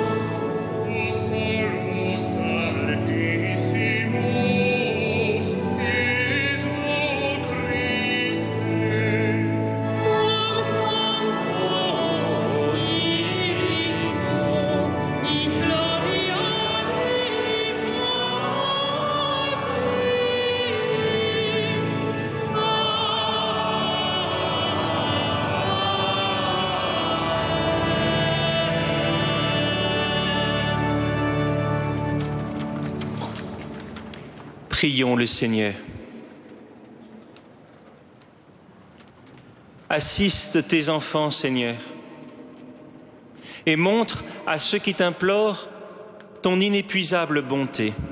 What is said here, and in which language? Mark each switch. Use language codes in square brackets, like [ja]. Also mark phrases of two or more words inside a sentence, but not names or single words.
[la] tu solus altissimus, Iesu Christe, quam Sancto Spiritu, in gloria Dei Patris. [fr] Prions le Seigneur. Assiste tes enfants, Seigneur, et montre à ceux qui t'implorent ton inépuisable bonté.